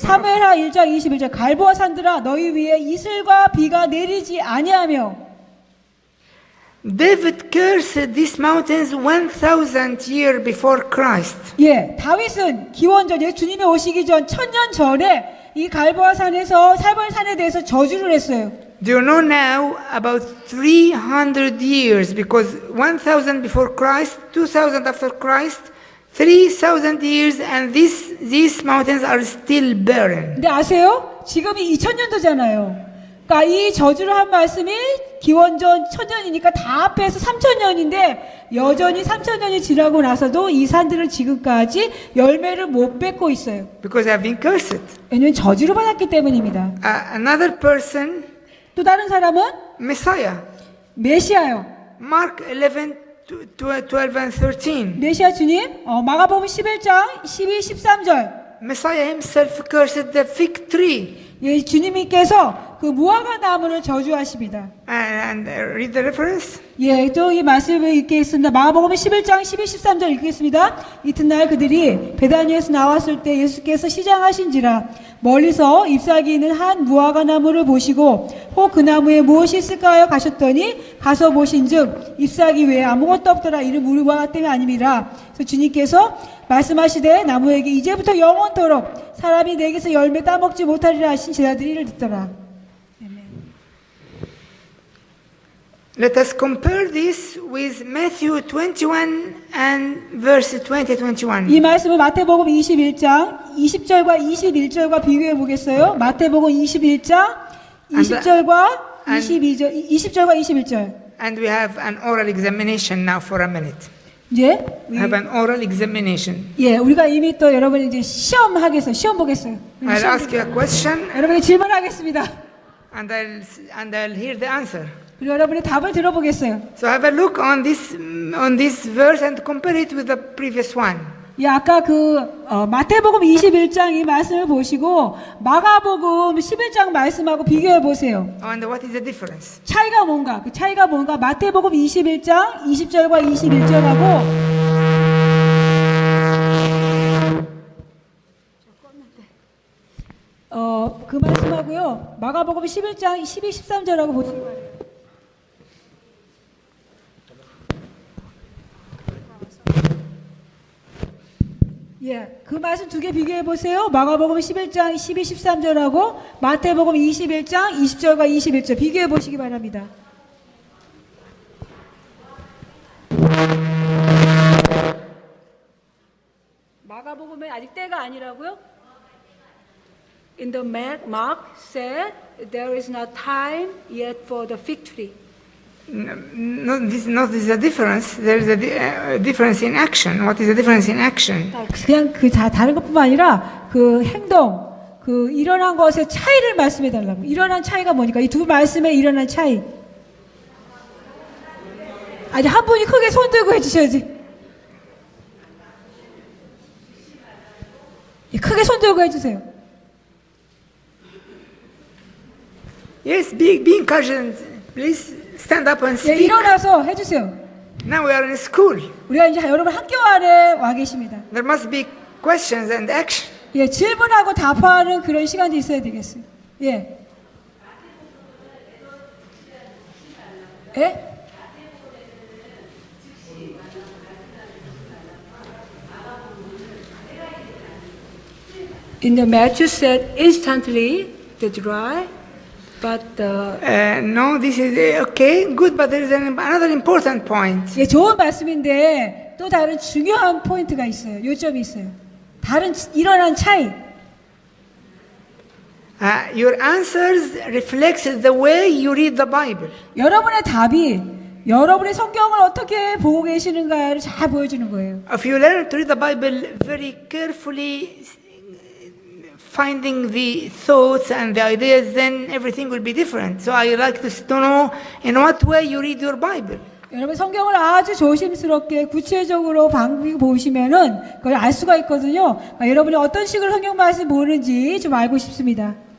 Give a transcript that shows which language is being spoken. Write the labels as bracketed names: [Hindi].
[Korean] 사무엘하 1장 21절 갈보아 산들아 너희 위에 이슬과 비가 내리지 아니하며. [English] David cursed these mountains 1,000 years before Christ. [Korean] 예, 다윗은 기원전에 주님이 오시기 전 1000년 전에 이 갈보아 산에서 살벌 산에 대해서 저주를 했어요. [English] Do you know now about 300 years? Because 1,000 before Christ, 2,000 after Christ, 3,000 years, and these mountains are still barren. [Korean] 근데 아세요? 지금이 2000년도잖아요. 그러니까 이 저주를 한 말씀이 기원전 1000년이니까 다 합해서 3000년인데 여전히 3000년이 지나고 나서도 이 산들은 지금까지 열매를 못 맺고 있어요. [English] Because they have been cursed. [Korean] 왜냐하면 저주를 받았기 때문입니다. [English] Another person, [Korean] 또 다른 사람은 [English] Messiah. [Korean] 메시아요. [English] Mark 11, 12 and 13. [Korean] 메시아 주님, 마가복음 11장 12, 13절. [English] Messiah himself cursed the fig tree. [Korean] 예, 주님께서 그 무화과 나무를 저주하십니다. [English] And read the reference. [Korean] 예, 또 이 말씀을 읽겠습니다. 마가복음 11장 12, 13절 읽겠습니다. 이튿날 그들이 베다니에서 나왔을 때 예수께서 시장하신지라 멀리서 잎사귀 있는 한 무화과 나무를 보시고 혹 그 나무에 무엇이 있을까요? 가셨더니 가서 보신즉 잎사귀 외에 아무것도 없더라. 이는 무화과 때문에 아님이라. 그래서 주님께서 말씀하시되 나무에게 이제부터 영원토록 사람이 내게서 열매 따먹지 못하리라 하신 제자들이 이를 듣더라. [English] Let us compare this with Matthew 21 and verse 20-21. [Korean] 이 말씀을 마태복음 21장 20절과 21절과 비교해 보겠어요. 마태복음 21장 20절과 22절, 20절과 21절. [English] And we have an oral examination now for a minute. [Korean] 이제 [English] We have an oral examination. [Korean] 예, 우리가 이미 또 여러분 이제 시험 보겠어요. [English] I'll ask you a question [Korean] 여러분이 질문하겠습니다. [English] and I'll hear the answer. [Korean] 그리고 여러분이 답을 들어보겠어요. [English] So have a look on this verse and compare it with the previous one. [Korean] 예, 아까 마태복음 21장 이 말씀을 보시고 마가복음 11장 말씀하고 비교해 보세요. [English] And what is the difference? [Korean] 차이가 뭔가? 그 차이가 뭔가? 마태복음 21장 20절과 21절하고 그 말씀하고요. 마가복음 11장 12, 13절하고 보시기 바랍니다. 예, 그 말씀 두 개 비교해 보세요. 마가복음 11장 12, 13절하고 마태복음 21장 20절과 21절 비교해 보시기 바랍니다. 마가복음은 아직 때가 아니라고요? [English] In the Mark said there is not time yet for the fig tree. This is a difference. There is a difference in action. What is the difference in action? [Korean] 그냥 다른 것뿐만 아니라 그 행동, 그 일어난 것의 차이를 말씀해 달라고. 일어난 차이가 뭐니까? 이 두 말씀에 일어난 차이. 아니 한 분이 크게 손 들고 해주셔야지. 크게 손 들고 해주세요. [English] Yes, be encouraged. Please stand up and [Korean] 예, [English] speak. [Korean] 일어나서 해주세요. [English] Now we are in school. [Korean] 우리가 이제 여러분 학교 안에 와 계십니다. [English] There must be questions and action. [Korean] 예, 질문하고 답하는 그런 시간이 있어야 되겠어요. 예. 예? [English] In the Matthew said instantly the dry, but No, this is okay, good, but there is another important point. [Korean] 예, 좋은 말씀인데 또 다른 중요한 포인트가 있어요. 요점이 있어요. 다른 일어난 차이. [English] Your answers reflects the way you read the Bible. [Korean] 여러분의 답이 여러분의 성경을 어떻게 보고 계시는가를 잘 보여주는 거예요. [English] If you learn to read the Bible very carefully, finding the thoughts and the ideas, then everything will be different. So I like to know in what way you read your Bible. [Korean] 여러분 성경을 아주 조심스럽게 구체적으로 보시면은 그걸 알 수가 있거든요. 여러분이 어떤 식으로 성경 말씀 보는지 좀 알고 싶습니다.